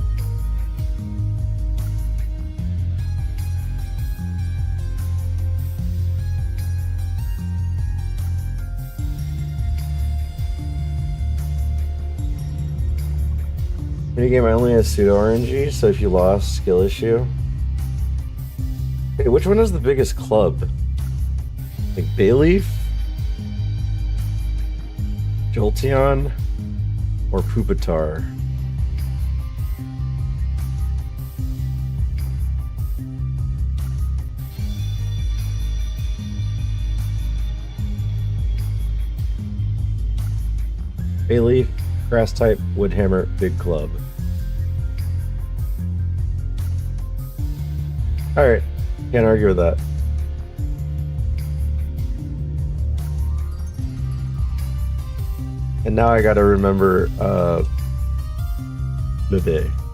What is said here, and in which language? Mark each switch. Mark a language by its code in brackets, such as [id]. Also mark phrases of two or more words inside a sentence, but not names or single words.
[en] Minigame only has pseudo RNG, so if you lost, skill issue. Hey, which one has the biggest club? Like Bayleaf? Jolteon? Or Pupitar? Bayleaf, grass type, wood hammer, big club. Alright, can't argue with that. And now I gotta remember Bebe.